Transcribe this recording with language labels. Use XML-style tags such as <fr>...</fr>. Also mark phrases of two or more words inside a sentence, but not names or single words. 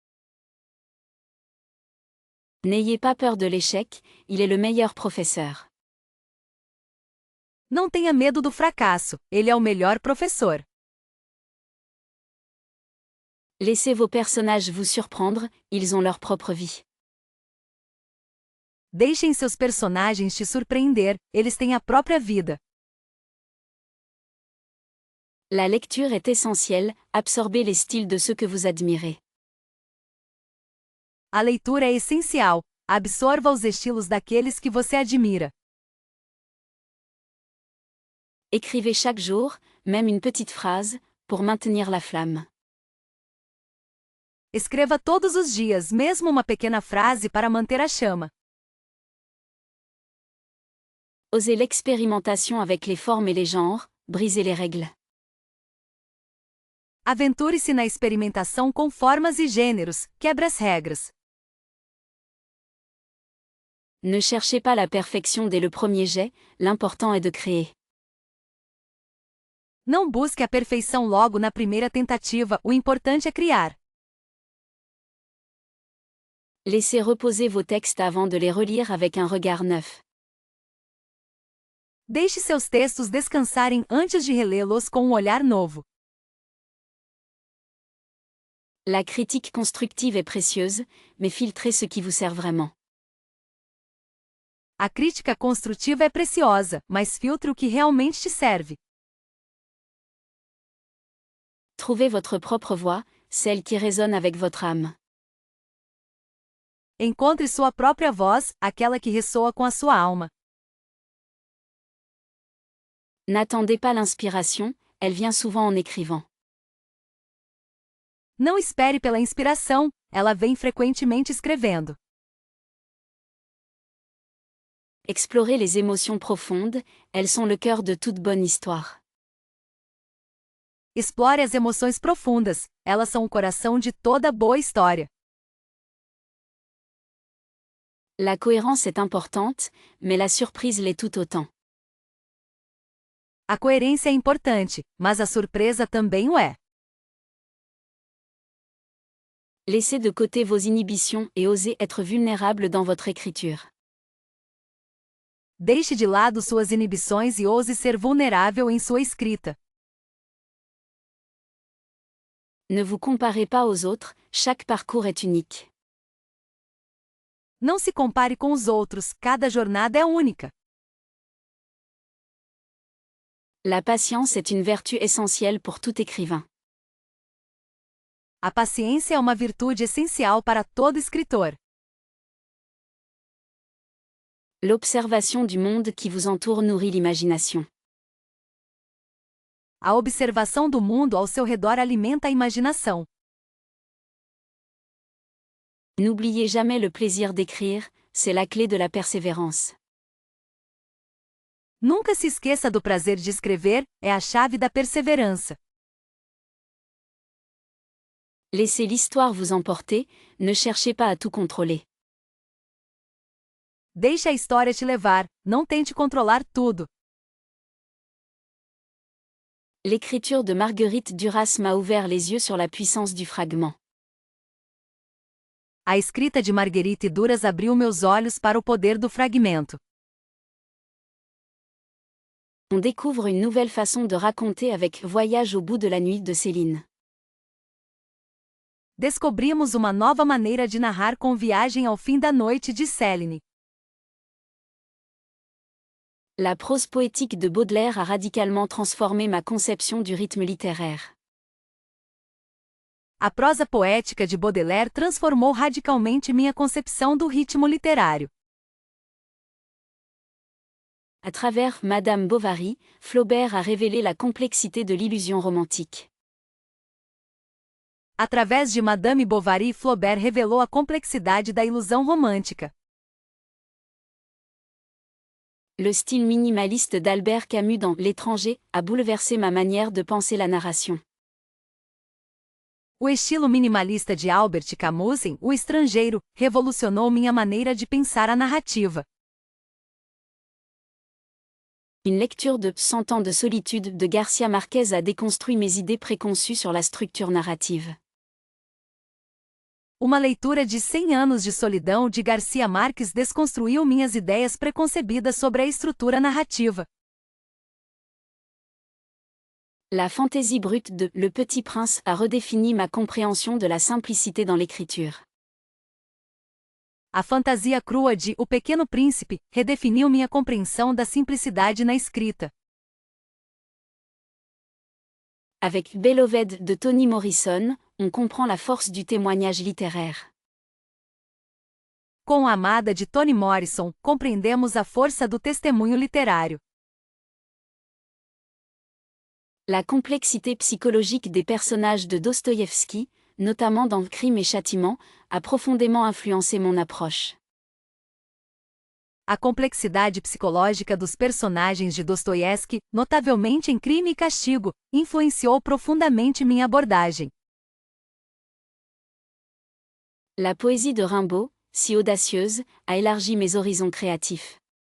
<fr>N'ayez pas peur de l'échec, il est le meilleur professeur.</fr> <pt>Não tenha medo do fracasso, ele é o melhor professor.</pt> <fr>Laissez vos personnages vous surprendre, ils ont leur propre vie.</fr> <pt>Deixem seus personagens te surpreender, eles têm a própria vida.</pt> <fr>La lecture est essentielle, absorbez les styles de ceux que vous admirez.</fr> <pt>A leitura é essencial, absorva os estilos daqueles que você admira.</pt> <fr>Écrivez chaque jour, même une petite phrase, pour maintenir la flamme.</fr> <pt>Escreva todos os dias, mesmo uma pequena frase para manter a chama.</pt> <fr>Osez l'expérimentation avec les formes et les genres, brisez les règles.</fr> <pt>Aventure-se na experimentação com formas e gêneros, quebre as regras.</pt> <fr>Ne cherchez pas la perfection dès le premier jet, l'important est de créer.</fr> <pt>Não busque a perfeição logo na primeira tentativa, o importante é criar.</pt> <fr>Laissez reposer vos textes avant de les relire avec un regard neuf.</fr> <pt>Deixe seus textos descansarem antes de relê-los com um olhar novo.</pt> <fr>La critique constructive est précieuse, mais filtrez ce qui vous sert vraiment.</fr> <pt>A crítica construtiva é preciosa, mas filtre o que realmente te serve.</pt> <fr>Trouvez votre propre voix, celle qui résonne avec votre âme.</fr> <pt>Encontre sua própria voz, aquela que ressoa com a sua alma.</pt> <fr>N'attendez pas l'inspiration, elle vient souvent en écrivant.</fr> <pt>Não espere pela inspiração, ela vem frequentemente escrevendo.</pt> <fr>Explorez les émotions profondes, elles sont le cœur de toute bonne histoire.</fr> <pt>Explore as emoções profundas, elas são o coração de toda boa história.</pt> <fr>La cohérence est importante, mais la surprise l'est tout autant.</fr> <pt>A coerência é importante, mas a surpresa também o é.</pt> <fr>Laissez de côté vos inhibitions et osez être vulnérable dans votre écriture.</fr> <pt>Deixe de lado suas inibições e ouse ser vulnerável em sua escrita.</pt> <fr>Ne vous comparez pas aux autres, chaque parcours est unique.</fr> <pt>Não se compare com os outros, cada jornada é única.</pt> <fr>La patience est une vertu essentielle pour tout écrivain.</fr> <pt>A paciência é uma virtude essencial para todo escritor.</pt> <fr>L'observation du monde qui vous entoure nourrit l'imagination.</fr> <pt>A observação do mundo ao seu redor alimenta a imaginação.</pt> <fr>N'oubliez jamais le plaisir d'écrire, c'est la clé de la persévérance.</fr> <pt>Nunca se esqueça do prazer de escrever, é a chave da perseverança.</pt> <fr>Laissez l'histoire vous emporter, ne cherchez pas à tout contrôler.</fr> <pt>Deixe a história te levar, não tente controlar tudo.</pt> <fr>L'écriture de Marguerite Duras m'a ouvert les yeux sur la puissance du fragment.</fr> <pt>A escrita de Marguerite Duras abriu meus olhos para o poder do fragmento.</pt> <fr>On découvre une nouvelle façon de raconter avec Voyage au bout de la nuit de Céline.</fr> <pt>Descobrimos uma nova maneira de narrar com Viagem ao fim da noite de Céline.</pt> <fr>La prose poétique de Baudelaire a radicalement transformé ma conception du rythme littéraire.</fr> <pt>A prosa poética de Baudelaire transformou radicalmente minha concepção do ritmo literário.</pt> <fr>À travers Madame Bovary, Flaubert a révélé la complexité de l'illusion romantique.</fr> <pt>Através de Madame Bovary, Flaubert revelou a complexidade da ilusão romântica.</pt> <fr>Le style minimaliste d'Albert Camus dans L'étranger a bouleversé ma manière de penser la narration.</fr> <pt>O estilo minimalista de Albert Camus em O Estrangeiro revolucionou minha maneira de pensar a narrativa.</pt> <fr>Une lecture de 100 ans de solitude de Garcia Marquez a déconstruit mes idées préconçues sur la structure narrative.</fr> <pt>Uma leitura de 100 anos de solidão de Garcia Marques desconstruiu minhas ideias preconcebidas sobre a estrutura narrativa.</pt> <fr>La fantaisie brute de Le Petit Prince a redéfini ma compréhension de la simplicité dans l'écriture.</fr> <pt>A fantasia crua de O Pequeno Príncipe redefiniu minha compreensão da simplicidade na escrita.</pt> <fr>Avec Beloved de Toni Morrison, on comprend la force du témoignage littéraire.</fr> <pt>Com a Amada de Toni Morrison, compreendemos a força do testemunho literário.</pt> <fr>La complexité psychologique des personnages de Dostoïevski, notamment dans Crime et Châtiment, a profondément influencé mon approche.</fr> <pt>A complexidade psicológica dos personagens de Dostoiévski, notavelmente em Crime e Castigo, influenciou profundamente minha abordagem.</pt> <fr>La poésie de Rimbaud, si audacieuse, a élargi mes horizons créatifs.</fr>